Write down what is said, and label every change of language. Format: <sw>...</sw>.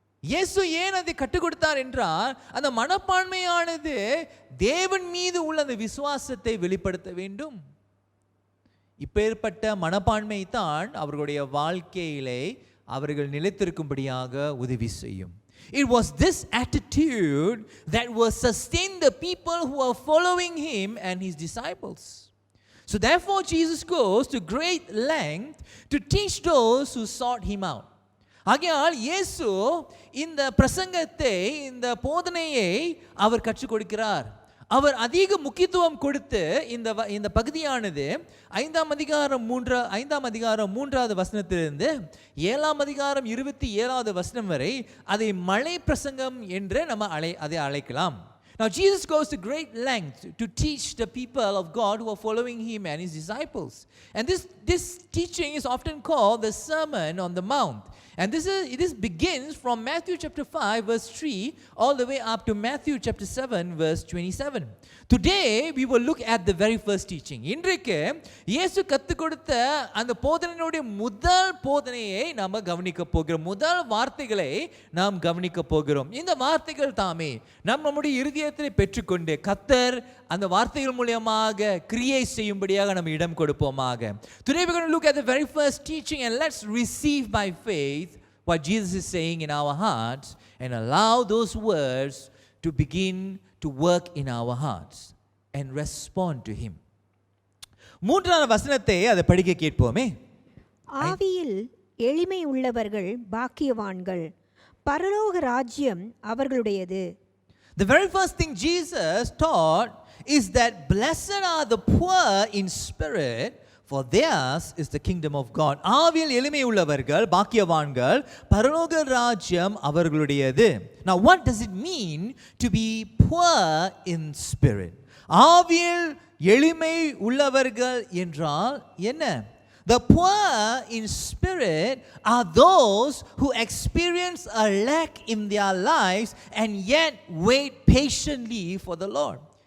<ta>இயேசு ஏன் அதை கற்றுக் கொடுத்தார் என்றால், அந்த மனப்பான்மையானது தேவன் மீது உள்ள அந்த விசுவாசத்தை வெளிப்படுத்த வேண்டும். இப்பேற்பட்ட மனப்பான்மை தான் அவர்களுடைய வாழ்க்கையிலே அவர்கள் நிலைத்திருக்கும்படியாக உதவி செய்யும்.</ta> <en>It was this attitude that was sustained the people who are following him and his disciples. So therefore Jesus goes to great length to teach those who sought him out.</en> <ta>ஆகையால் இயேசு இந்த பிரசங்கத்தை, இந்த போதனையை அவர் கற்றுக் கொடுக்கிறார். அவர் அதிக முக்கியத்துவம் கொடுத்து இந்த பகுதியானது 5ஆம் அதிகாரம் 3வது வசனத்திலிருந்து 7ஆம் அதிகாரம் 27வது வசனம் வரை அதை மலை பிரசங்கம் என்று நம்ம அதை அழைக்கலாம்.</ta> <en>Now Jesus goes to great length to teach the people of God who are following him and his disciples. And this teaching is often called the Sermon on the Mount. And this begins from Matthew chapter 5 verse 3 all the way up to Matthew chapter 7 verse 27. Today we will look at the very first teaching.</en> <ta>இன்றைக்கு இயேசு கற்றுக் கொடுத்த அந்த போதனையுடைய முதல் போதனையை நாம் கவனிக்க போகிறோம். முதல் வார்த்தைகளை நாம் கவனிக்க போகிறோம். இந்த வார்த்தைகள் தாமே நம்முடைய இருதயத்தில் பெற்றுக்கொண்டு கர்த்தர் அந்த வார்த்தைகள் மூலமாக கிரியை செய்யும்படியாக நம்ம இடம் கொடுப்போமாக.</ta> <en>Today we're going to look at the very first teaching and let's receive by faith what Jesus is saying in our hearts and allow those words to begin to work in our hearts and respond to him.</en> <ta>மூன்றாவது வசனத்தை அதை படிக்க கேட்போமே. ஆவியில் எளிமை உள்ளவர்கள் பாக்கியவான்கள், பரலோக ராஜ்யம் அவர்களுடையது.</ta> <en>The very first thing Jesus taught is that blessed are the poor in spirit, for theirs is the kingdom of God.</en> <ta>ஆவியில் எளிமை உள்ளவர்கள் பாக்கியவான்கள், பரலோக ராஜ்யம் அவர்களுடையது.</ta> <en>Now what does it mean to be poor in spirit?</en> <ta>ஆவியில் எளிமை உள்ளவர்கள் என்றால் என்ன?</ta> <en>The poor in spirit are those who experience a lack in their lives and yet wait patiently for the Lord.</en>